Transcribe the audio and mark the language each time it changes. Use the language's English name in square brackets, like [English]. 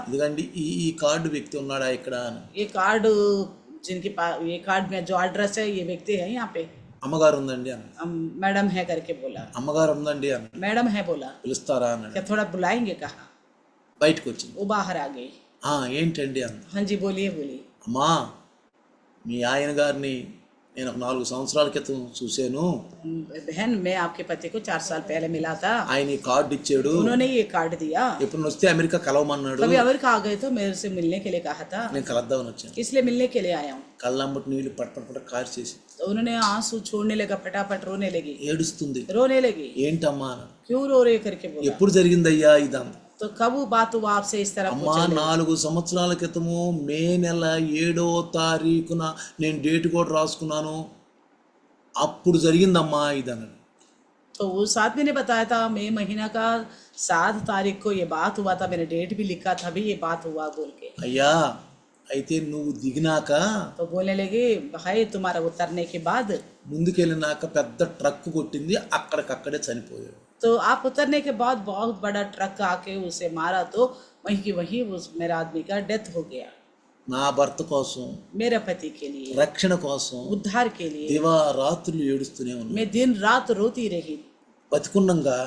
[Telugu] ఇదిగండి ఈ కార్డు వ్యక్తి ఉన్నాడా ఇక్కడ అని. [Hindi] ये कार्ड ये कार्ड में जो एड्रेस है ये व्यक्ति है यहाँ पे, [Telugu] అమ్మగారు ఉందండి అన్న. [Hindi] मैडम है करके बोला, [Telugu] అమ్మగారు ఉందండి అన్న. [Hindi] मैडम है बोला, [Telugu] పిలుస్తారా అన్నాడు. [Hindi] क्या थोड़ा बुलाएंगे कहा, [Telugu] బయటకు వచ్చింది. [Hindi] वो बाहर आ गई, [Telugu] ఏంటండి అన్న. [Hindi] हाँ जी बोलिए बोलिए, [Telugu] అమ్మా మీ ఆయన గారిని నేను ఒక 4 సంవత్సరాల క్రితం చూశాను. [Hindi] बहन मैं आपके पति को 4 साल पहले मिला था, [Telugu] ఆయన ఈ కార్డు ఇచ్చాడు. [Hindi] उन्होंने ये कार्ड दिया, [Telugu] ఎప్పుడు వస్తే అమెరికా కలవమన్నాడు. [Hindi] कभी अमेरिका आ गए तो मेरे से मिलने के लिए कहा था, [Telugu] నేను కలద్దామని వచ్చాను. [Hindi] इसलिए मिलने के लिए आया हूँ। [Telugu] కళ్ళమ్మటి నీళ్లు పట్ట కారు చేసి [Hindi] तो उन्होंने आंसू छोड़ने लगा, फटाफट रोने लगी, [Telugu] ఏడుస్తుంది. [Hindi] रोने लगी, [Telugu] ఏంటమ్మా [Hindi] क्यों रो रहे करके बोला, [Telugu] ఎప్పుడు జరిగిందయ్యా ఇదంతా. [Hindi] तो कब बात हुआ आपसे इस तरह [Telugu] అమ్మా 4 సంవత్సరాల క్రితము మే నెల 7వ తారీఖున నేను డేట్ కూడా రాసుకున్నాను, అప్పుడు జరిగిందమ్మా ఇదన్నాడు. [Hindi] तो उस आदमी ने बताया था मई महीना का 7 तारीख को ये बात हुआ था, मैंने डेट भी लिखा था, अभी ये बात हुआ बोल के। [Telugu] అయ్యా అయితే నువ్వు దిగినాక [Hindi] तो बोलने लगे भाई तुम्हारा उतरने के बाद, [Telugu] ముందుకెళ్ళినాక పెద్ద ట్రక్ కొట్టింది, అక్కడికక్కడే చనిపోయాడు. [Hindi] तो आप उतरने के बाद बहुत बड़ा ट्रक आके उसे मारा, तो वहीं की वहीं उस मेरा आदमी का डेथ हो गया। [Telugu] నా భర్త కోసం, [Hindi] मेरे पति के लिए, [Telugu] రక్షణ కోసం [Hindi] उद्धार के लिए [Telugu] దివారాత్రులు ఏడుస్తూనే ఉన్నాను. [Hindi] मैं दिन रात रोती रही, [Telugu] బతికున్నంగా